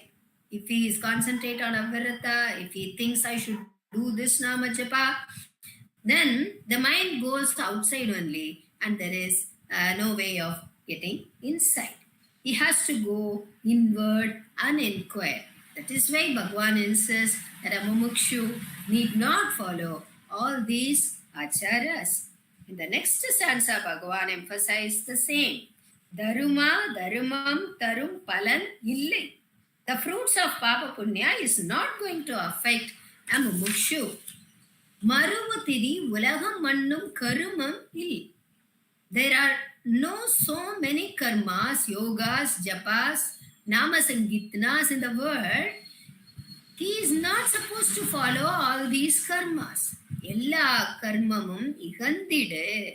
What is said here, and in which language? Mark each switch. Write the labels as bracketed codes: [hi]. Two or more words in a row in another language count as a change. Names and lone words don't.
[en] If he is concentrate on avarata, if he thinks I should do this [sa] नाम जप, [en] then the mind goes outside only and there is no way of getting inside. He has to go inward and inquire. That is why Bhagavan insists that a mumukshu need not follow all these acharas. In the next stanza, Bhagavan emphasized the same. [ta] தரும, தருமம், தரும், பலன், இல்லை. [en] The fruits of [sa] பாப புண்ய [en] is not going to affect a mumukshu. [ta] மருவுதிரி உலகம் மன்னும் கருமம் இல். [en] There are no so many karmas, yogas, japas, namasangitnas in the world. He is not supposed to follow all these karmas. [ta] எல்லா கர்மமும் இகந்திடே.